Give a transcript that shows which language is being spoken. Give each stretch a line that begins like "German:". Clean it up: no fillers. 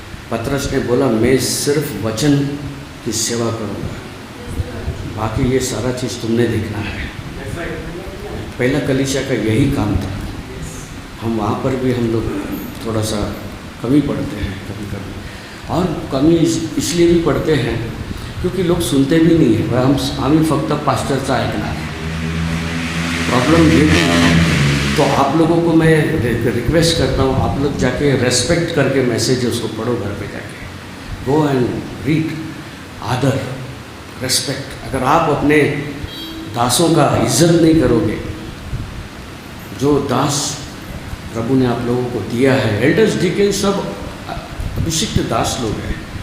Hindi: पतरस ने बोला मैं सिर्फ वचन की सेवा करूँगा, बाकी ये सारा चीज़ तुमने देखना है। पहला कलीसिया का यही काम था। हम वहाँ पर भी हम लोग थोड़ा सा कमी पढ़ते हैं कभी कभी, और कमी इसलिए भी पढ़ते हैं क्योंकि लोग सुनते भी नहीं हैं।
Marathi: आम्ही फक्त पास्टरचा ऐकणार।
Hindi: प्रॉब्लम ये है। तो आप लोगों को मैं रिक्वेस्ट करता हूँ, आप लोग जाके रेस्पेक्ट करके मैसेज उसको पढ़ो घर पे जाके।
English: Go and read, आदर, respect.
Hindi: अगर आप अपने दासों का इज्जत नहीं करोगे, जो दास प्रभु ने आप लोगों को दिया है, एल्डर्स डीकन सब अभिषिक्त दास लोग हैं।